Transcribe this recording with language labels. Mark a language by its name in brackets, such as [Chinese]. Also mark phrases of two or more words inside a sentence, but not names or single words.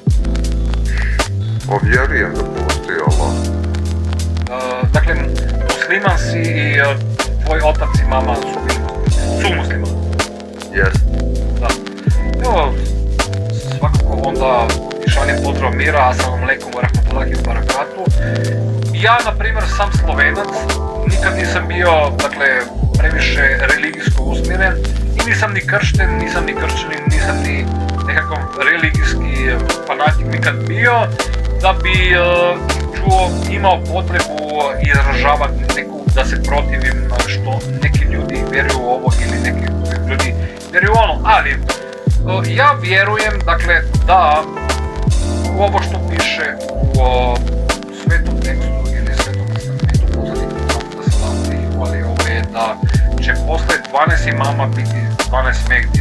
[Bosnian] Pa vjerujem da postoji Allah. Dakle, musliman si i tvoj otac i mama su muslimani. Jest. Da. Evo, svakako onda šaljem pozdrav mira, [Arabic] السلام عليكم ورحمة الله وبركاته. [Bosnian] Ja, na primjer, sam Slovenac, nikad nisam bio, dakle, previše religijsko usmjeren i nisam ni kršten, nisam ni kršćanin, nisam ni nekakav religijski fanatik nikad bio, da bi imao potrebu izražavati neku, da se protivim što neki ljudi vjeruju u ovo ili neki ljudi vjeruju u ono, ali ja vjerujem, dakle, da u ovo što piše u svetom tekstu ili svetom testamentu poslanika Muhameda [Arabic] صلى الله عليه وسلم, [Bosnian] ovo je da će posle 12 imama biti 12 Mehdija.